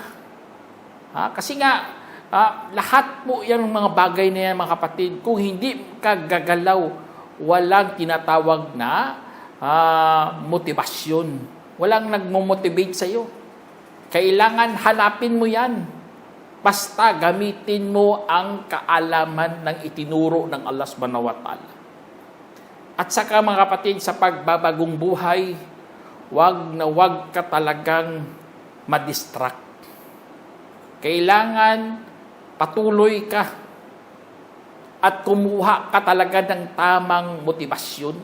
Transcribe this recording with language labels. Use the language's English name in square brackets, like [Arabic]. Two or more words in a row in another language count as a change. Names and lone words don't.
[Filipino] Kasi nga, lahat po yan ng mga bagay na yan, mga kapatid, kung hindi ka gagalaw, walang tinatawag na motibasyon. Walang nagmo-motivate sa iyo. Kailangan hanapin mo yan. Basta gamitin mo ang kaalaman ng itinuro ng Allah [Arabic] سبحانه وتعالى. [Filipino] At saka mga kapatid, sa pagbabagong buhay, wag ka talagang madistract. Kailangan patuloy ka at kumuha ka talaga ng tamang motibasyon.